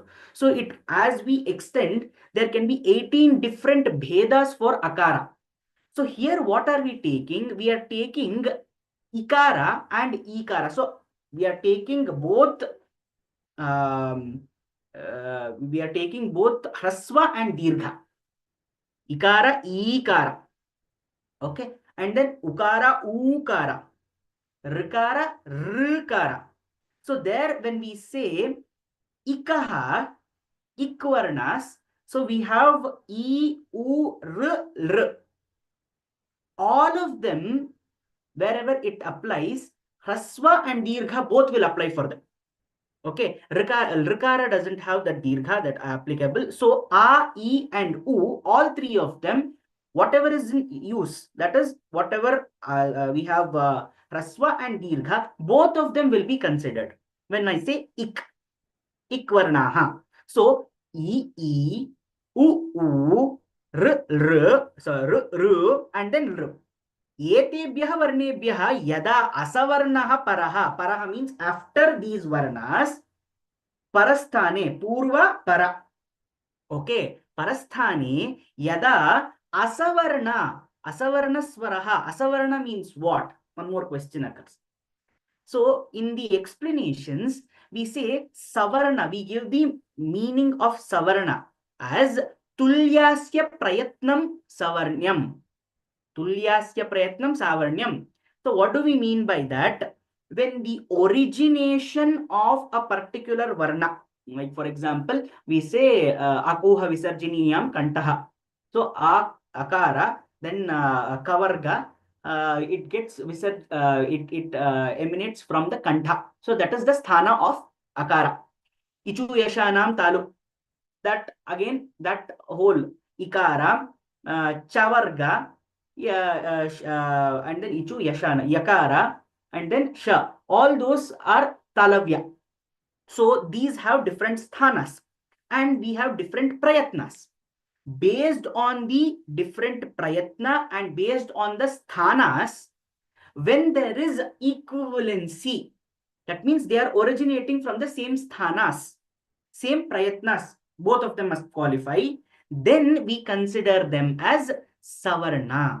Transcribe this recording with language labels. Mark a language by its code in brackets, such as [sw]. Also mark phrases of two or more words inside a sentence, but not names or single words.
[en] So it, as we extend, there can be 18 different bhedas for akara. So here what are we taking? We are taking ikara and ikara. So we are taking both hraswa and dirgha. Ikara, ikara. Okay. And then ukara, ukara. Rikara, rikara. So there when we say ikaha, ikvarnas, so we have I, U, R, R. All of them wherever it applies, Hraswa and Dirgha both will apply for them. Okay, Rikara doesn't have that Dirgha that are applicable. So A, E, and U, all three of them, whatever is in use, that is whatever we have Hraswa and Dirgha, both of them will be considered. When I say ik varnaha. So E, U, R, so R, and then R. [sa] एतेभ्यः वर्णेभ्यः यदा असवर्णः परः [en] means after these varnas [sa] परस्थाने पूर्व पर, okay, परस्थाने यदा असवर्णः स्वरः, asavarna [en] means what? One more question occurs. So in the explanations we say savarna, we give the meaning of savarna as [sa] तुल्यास्य प्रयत्नं सवर्णम्. तुल्यास्य प्रयत्नं सवर्णम्. [en] So what do we mean by that? When the origination of a particular varna, like for example, we say [sa] अकुह विसर्जनीयानां कण्ठः. [en] So akara, then kavarga, it gets it emanates from the kantha. So that is the sthana of akara. [sa] इचु यशानां तालु. [en] That again, that whole ikara, chavarga, and then [sa] इचु यश, [en] yakara, and then sha. All those are talavya. So these have different sthanas, and we have different prayatnas. Based on the different prayatna and based on the sthanas, when there is equivalency, that means they are originating from the same sthanas, same prayatnas, both of them must qualify, then we consider them as savarna.